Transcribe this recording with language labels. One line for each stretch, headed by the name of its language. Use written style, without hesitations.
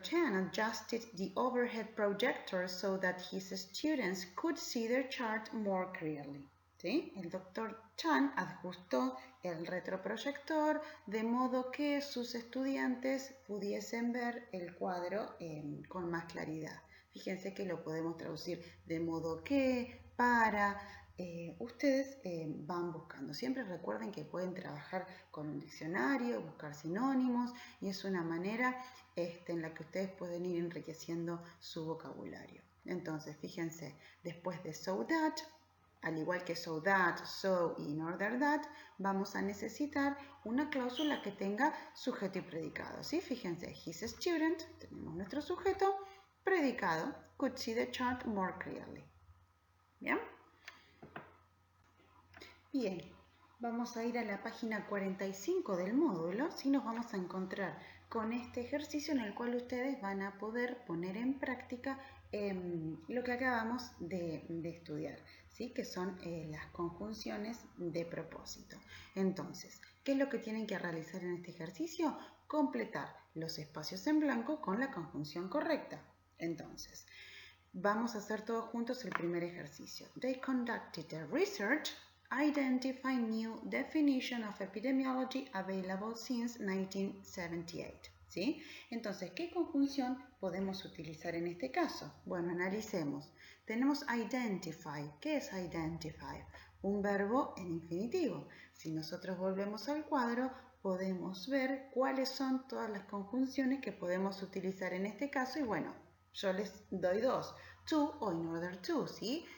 English: Chan adjusted the overhead projector so that his students could see their chart more clearly.
Spanish: ¿Sí? El Dr. Chan ajustó el retroproyector de modo que sus estudiantes pudiesen ver el cuadro con más claridad. Fíjense que lo podemos traducir de modo que, para. Ustedes van buscando. Siempre recuerden que pueden trabajar con un diccionario, buscar sinónimos y es una manera en la que ustedes pueden ir enriqueciendo su vocabulario. Entonces, fíjense, después de
English: so that,
Spanish: al igual que
English: so that, so
Spanish: y
English: in order that,
Spanish: vamos a necesitar una cláusula que tenga sujeto y predicado. ¿Sí? Fíjense,
English: his student,
Spanish: tenemos nuestro sujeto, predicado,
English: could see the chart more clearly.
Spanish: ¿Bien? Bien, vamos a ir a la página 45 del módulo, y nos vamos a encontrar con este ejercicio en el cual ustedes van a poder poner en práctica lo que acabamos de estudiar, ¿sí? Que son las conjunciones de propósito. Entonces, ¿qué es lo que tienen que realizar en este ejercicio? Completar los espacios en blanco con la conjunción correcta. Entonces, vamos a hacer todos juntos el primer ejercicio.
English: They conducted a research identifying new definition of epidemiology available since 1978.
Spanish: ¿Sí? Entonces, ¿qué conjunción podemos utilizar en este caso? Bueno, analicemos. Tenemos identify. ¿Qué es identify? Un verbo en infinitivo. Si nosotros volvemos al cuadro, podemos ver cuáles son todas las conjunciones que podemos utilizar en este caso y bueno, yo les doy dos,
English: to
Spanish: o
English: in order to,
Spanish: ¿sí?